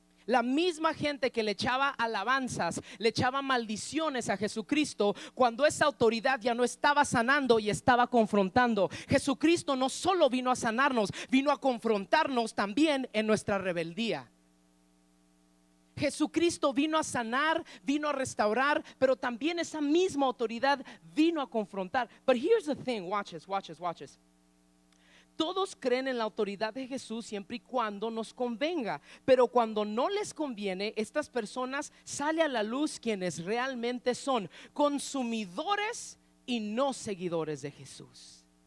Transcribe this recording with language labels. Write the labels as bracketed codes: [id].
[es] La misma gente que le echaba alabanzas, le echaba maldiciones a Jesucristo, cuando esa autoridad ya no estaba sanando y estaba confrontando. Jesucristo no solo vino a sanarnos, vino a confrontarnos también en nuestra rebeldía. Jesucristo vino a sanar, vino a restaurar, pero también esa misma autoridad vino a confrontar. [en] But here's the thing, watch this. [es] Todos creen en la autoridad de Jesús siempre y cuando nos convenga, pero cuando no les conviene, estas personas salen a la luz quienes realmente son consumidores y no seguidores de Jesús.